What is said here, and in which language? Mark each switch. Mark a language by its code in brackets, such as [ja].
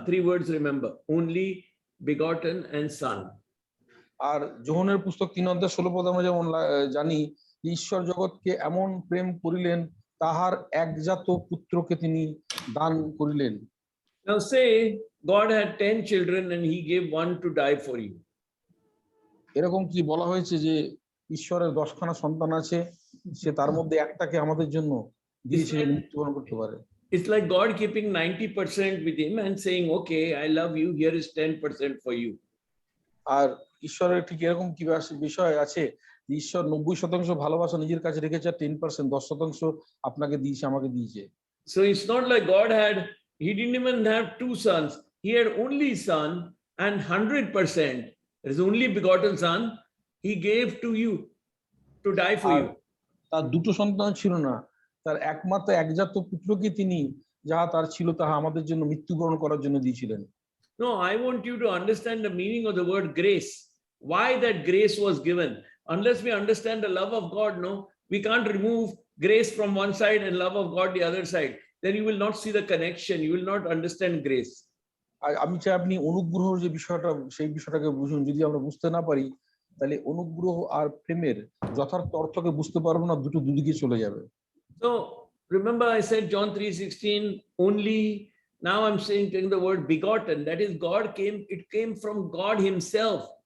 [en] 3 words, remember, only begotten and Son. [bn] আর যোহনের পুস্তক 3 অধ্যায় 16 পদে আমরা যেমন জানি, ঈশ্বর জগৎকে এমন প্রেম করিলেন, তাহার একজাত পুত্রকে তিনি দান করিলেন। [en] Now say God had 10 children and He gave one to die for you. [bn] এরকম কি বলা হয়েছে যে ঈশ্বরের 10খানা সন্তান আছে, সে তার মধ্যে একটাকে আমাদের জন্য দিয়েছে মৃত্যুবরণ করতে পারে? [en] It's like God keeping 90% with Him and saying, okay, I love you, here is 10% for you. [bn] আর ঈশ্বরের ঠিক এরকম কি বিষয় আছে যে ঈশ্বর 90% ভালোবাসা নিজের কাছে রেখেছে, আর 10% 10% আপনাকে দিয়েছে, আমাকে দিয়েছে। [en] So it's not like God he didn't even have two sons. He had only son, and 100%, his only begotten son, he gave to you to die for [bn] আর [en] you. [bn] তার দুটো সন্তান ছিল না, তার একমাত্র একজাত পুত্রকে তিনি যাহা তার ছিল তাহা আমাদের জন্য মৃত্যুবরণ করার জন্য দিয়েছিলেন। [en] No, I want you to understand the meaning of the word grace. Why that grace was given. Unless we understand the love of God, no, we can't remove grace from one side and love of God the other side. Then you will not see the connection. You will not understand grace. [bn] আর আমি চাই আপনি অনুগ্রহ যে বিষয়টা, সেই বিষয়টাকে বুঝুন। যদি আমরা বুঝতে না পারি তাহলে অনুগ্রহ আর প্রেমের যথার্থ অর্থকে বুঝতে পারবো না, দুটো দুদিকে চলে যাবে। [en] So remember I said John 3:16 only. Now I'm saying taking the word begotten. That is God came, it came from God himself.